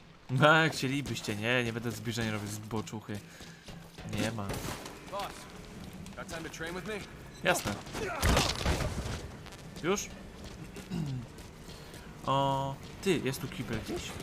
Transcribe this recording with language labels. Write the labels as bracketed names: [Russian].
[Polish] No, jak chcielibyście, nie będę zbliżeń robić z boczuchy. Nie ma. [English] Boss, got time to train with me? [Polish] Jasne. Już? O, ty, jest tu kibel gdzieś?